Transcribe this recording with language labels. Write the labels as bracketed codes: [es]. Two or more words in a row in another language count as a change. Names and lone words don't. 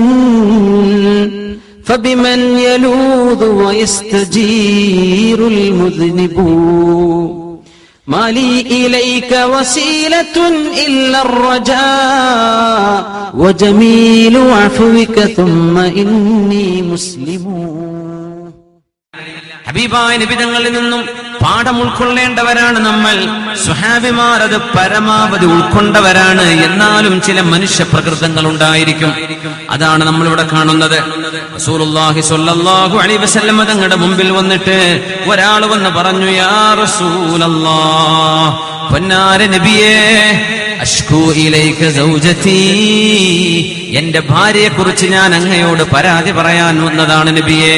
[ar] فبمن يلوذ ويستجير المذنب ما لي إليك وسيلة إلا الرجاء وجميل عفوك ثم إني مسلم. [ml] ഹബീബായ നബി തങ്ങളിൽ നിന്നും പാഠം ഉൾക്കൊള്ളേണ്ടവരാണ് നമ്മൾ. സ്വഹാബിമാർ അത് പരമാവധി ഉൾക്കൊണ്ടവരാണ്. എന്നാലും ചില മനുഷ്യ പ്രകൃതങ്ങൾ ഉണ്ടായിരിക്കും. അതാണ് നമ്മളിവിടെ കാണുന്നത്. [ar] رسول الله صلى الله عليه وسلم [ml] തങ്ങളുടെ മുമ്പിൽ വന്നിട്ട് ഒരാൾ വന്ന് പറഞ്ഞു, [ar] يا رسول الله, [ml] പൊന്നാര നബിയേ, [ar] أشكو إليك زوجتي, [ml] എന്റെ ഭാര്യയെ കുറിച്ച് ഞാൻ അങ്ങയോട് പരാതി പറയാൻ വന്നതാണ് നബിയേ.